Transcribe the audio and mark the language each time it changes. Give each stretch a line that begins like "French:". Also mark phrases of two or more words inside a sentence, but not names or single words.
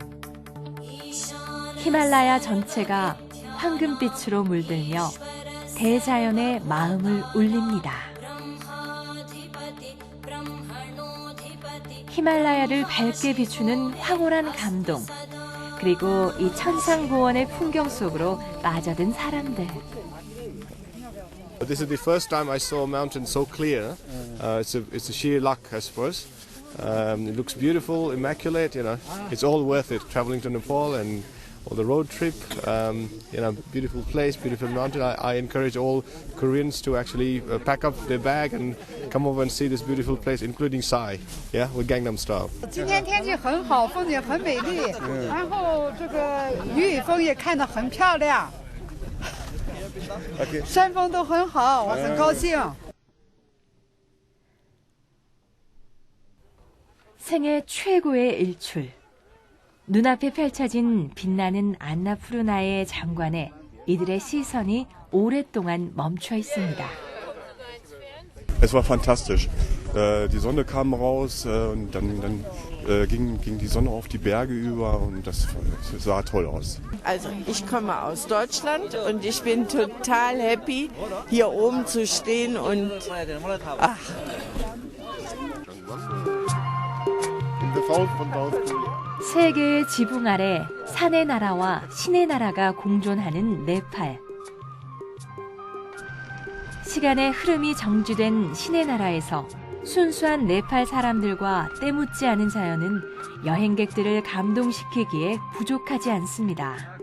Korean: 히말라야 전체가 황금빛으로 물들며 대자연의 마음을 울립니다. 히말라야를 밝게 비추는 황홀한 감동, 그리고 이 천상고원의 풍경 속으로 빠져든 사람들.
English: This is the first time I saw a mountain so clear. It's a sheer luck, I suppose. It looks beautiful, immaculate. You know, it's all worth it. Traveling to Nepal and or the road trip. Beautiful place, beautiful mountain. I encourage all Koreans to actually pack up their bag and come over and see this beautiful place, including Psy. Yeah, with Gangnam Style.
Chinese: 今天天气很好，风景很美丽，然后这个雨风也看得很漂亮，山峰都很好，我很高兴。
Korean: 생애 최고의 일출. 눈앞에 펼쳐진 빛나는 안나푸르나의 장관에 이들의 시선이 오랫동안 멈춰 있습니다.
German: Es war fantastisch. Die Sonne kam raus und dann ging die Sonne auf die Berge über und das sah toll aus. Also ich komme aus Deutschland und ich bin total happy, hier oben zu stehen und
Korean: 세계의 지붕 아래 산의 나라와 신의 나라가 공존하는 네팔. 시간의 흐름이 정지된 신의 나라에서 순수한 네팔 사람들과 때묻지 않은 자연은 여행객들을 감동시키기에 부족하지 않습니다.